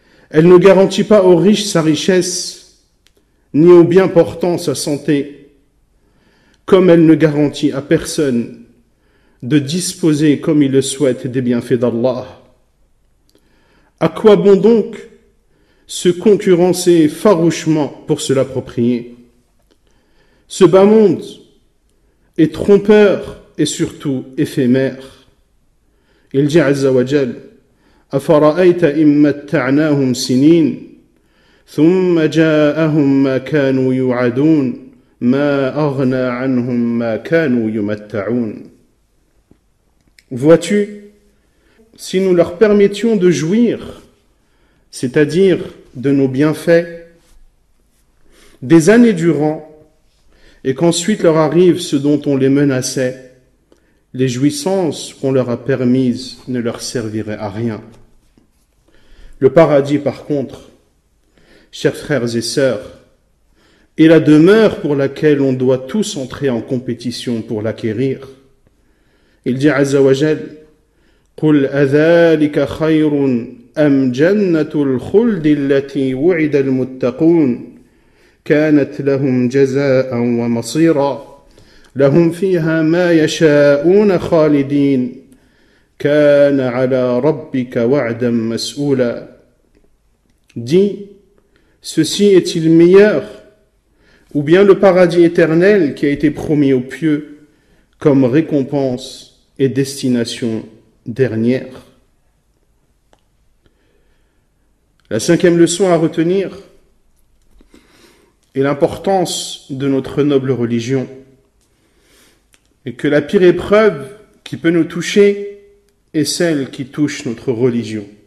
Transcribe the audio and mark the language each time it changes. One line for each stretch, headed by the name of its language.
French: Elle ne garantit pas aux riches sa richesse, ni aux bien portants sa santé, comme elle ne garantit à personne de disposer comme il le souhaite des bienfaits d'Allah. À quoi bon donc se concurrencer farouchement pour se l'approprier? Ce bas monde est trompeur et surtout éphémère. Il dit
Arabic: Azza wa Jal, أَفَرَأَيْتَ إِن مَّتَّعْنَاهُمْ سِنِينَ ثُمَّ جَاءَهُم مَّا كَانُوا يُوعَدُونَ مَا أَغْنَى عَنْهُم مَّا كَانُوا يُمَتَّعُونَ.
French: Vois-tu, si nous leur permettions de jouir, c'est-à-dire de nos bienfaits, des années durant, et qu'ensuite leur arrive ce dont on les menaçait, les jouissances qu'on leur a permises ne leur serviraient à rien. Le paradis, par contre, chers frères et sœurs, et la demeure pour laquelle on doit tous entrer en compétition pour l'acquérir. Il dit
Arabic: Azza wa Jal, قُلْ أَذَلِكَ خَيْرٌ أَمْ جَنَّةُ الْخُلْدِ الَّتِي وُعِدَ الْمُتَّقُونَ كَانَتْ لَهُمْ جَزَاءً وَمَصِيرًا لَهُمْ فِيهَا مَا يَشَاءُونَ خَالِدِينَ كَانَ عَلَى رَبِّكَ وَعْدًا مَسْئُولًا.
French: Dit, ceci est-il meilleur, ou bien le paradis éternel qui a été promis aux pieux comme récompense et destination dernière. La cinquième leçon à retenir est l'importance de notre noble religion, et que la pire épreuve qui peut nous toucher est celle qui touche notre religion.